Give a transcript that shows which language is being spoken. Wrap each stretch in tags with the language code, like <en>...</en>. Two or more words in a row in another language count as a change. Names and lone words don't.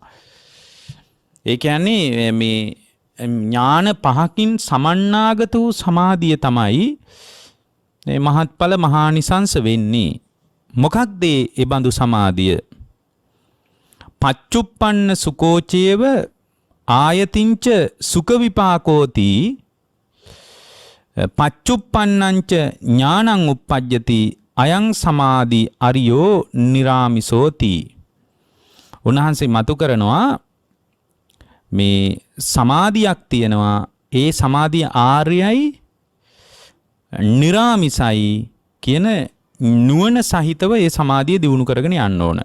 <si>ඒ කියන්නේ මේ ඥාන පහකින් සමන්නාගත වූ සමාධිය තමයි මේ මහත්ඵල මහානිසංස වෙන්නේ. මොකක්ද ඒ බඳු සමාධිය?</si> <pi>පච්චුප්පන්න සුකෝචේව ආයතින්ච සුඛ විපාකෝති පච්චුප්පන්නංච ඥානං uppajjati අයං සමාධි අරියෝ නිරාමිසෝති.</pi> <si>උන්වහන්සේ මතු කරනවා මේ සමාධියක් තියෙනවා. ඒ සමාධිය ආර්යයි නිරාමිසයි කියන නුවණ සහිතව ඒ සමාධිය දියුණු කරගෙන යන්න ඕන.</si>